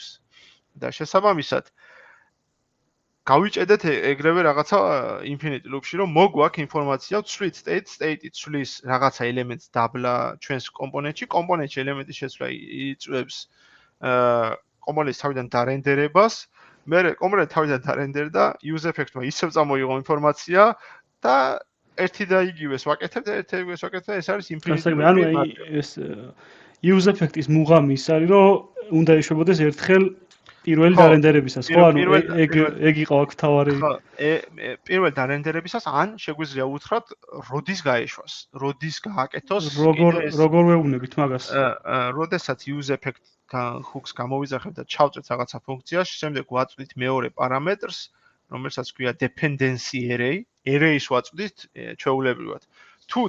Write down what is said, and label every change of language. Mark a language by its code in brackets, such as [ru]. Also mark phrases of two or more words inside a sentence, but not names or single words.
[ka] და შესაბამისად გავიჭედეთ ეგრევე რაღაცა [en] infinite loop- [ka] ში, რომ მოგვაქვს ინფორმაცია ვცვლით state-ი ცვლის რაღაცა ელემენტს დაბლა ჩვენს კომპონენტში, კომპონენტში ელემენტის შესვლა იწვევს კომპონენტის თავიდან დარენდერებას, მე კომპონენტი თავიდან დარენდერდა, [en] use effect- [ka] მა ისევ წამოიღო ინფორმაცია და ერთი და იგივეს ვაკეთებ და ეს არის [en] infinite loop- [ka] ი. ანუ ეს [en] use effect- [ka] ის მუღამი ის არის, რომ უნდა ეშვებოდეს ერთხელ პირველი დარენდერებისას, ხო? ანუ ეგ იყო აქ თავარი. ხო, პირველი დარენდერებისას ან შეგვიძლია უთხრათ როდის გაეშვას, როდის გააკეთოს. როგორ ვეუბნებით მაგას? როდესაც [en] use effect- [ka] თან hooks გამოვიძახებთ და ჩავწვეთ რაღაცა ფუნქციაში, შემდეგ ვაწვდით მეორე პარამეტრს, რომელსაც ქვია [en] dependency array, [ka] array-ს ვაწვდით ჩვეულებრივად. თუ